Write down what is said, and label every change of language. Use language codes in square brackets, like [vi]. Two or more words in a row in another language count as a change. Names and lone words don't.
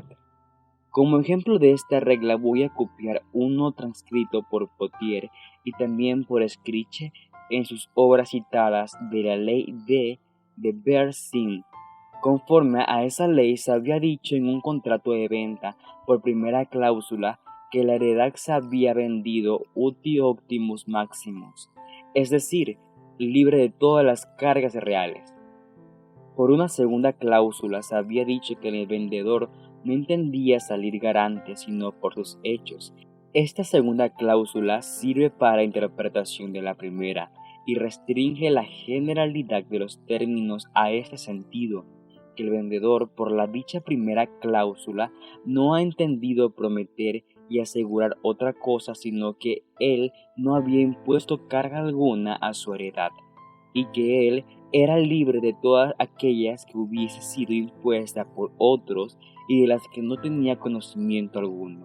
[es] Como ejemplo de esta regla voy a copiar uno transcrito por Potier y también por Escriche en sus obras citadas de la ley de Bersin. Conforme a esa ley se había dicho en un contrato de venta por primera cláusula que la heredad se había vendido [la] uti optimus maximus, [es] es decir, libre de todas las cargas reales. Por una segunda cláusula se había dicho que el vendedor no entendía salir garante sino por sus hechos, Esta segunda cláusula sirve para interpretación de la primera y restringe la generalidad de los términos a este sentido, que el vendedor por la dicha primera cláusula no ha entendido prometer y asegurar otra cosa, sino que él no había impuesto carga alguna a su heredad, y que él era libre de todas aquellas que hubiese sido impuesta por otros y de las que no tenía conocimiento alguno.